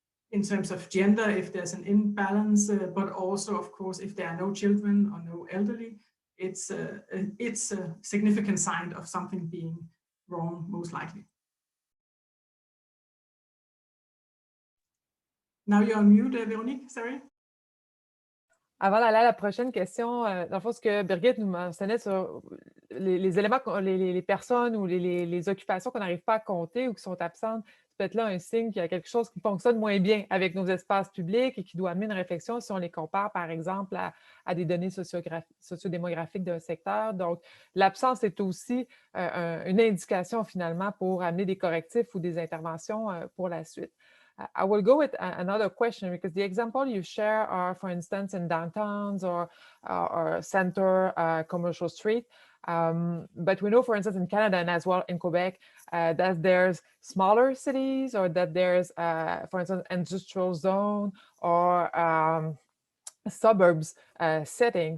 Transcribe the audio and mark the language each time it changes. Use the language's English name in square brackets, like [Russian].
[English] in terms of gender, if there's an imbalance, but also, of course, if there are no children or no elderly, it's a significant sign of something being wrong, most likely. Now you're on mute, Véronique, sorry. [French] Avant d'aller à la prochaine question, dans le fond, ce que Birgitte nous mentionnait sur les éléments, les personnes ou les occupations qu'on n'arrive pas à compter ou qui sont absentes, c'est peut-être là un signe qu'il y a quelque chose qui fonctionne moins bien avec nos espaces publics et qui doit amener une réflexion si on les compare, par exemple, à des données sociodémographiques d'un secteur. Donc, l'absence est aussi une indication, finalement, pour amener des correctifs ou des interventions pour la suite. [English] I will go with another question, because the example you share are, for instance, in downtowns or center commercial street. But we know, for instance, in Canada and as well in Quebec, that there's smaller cities, or that there's, for instance, industrial zone or suburbs setting.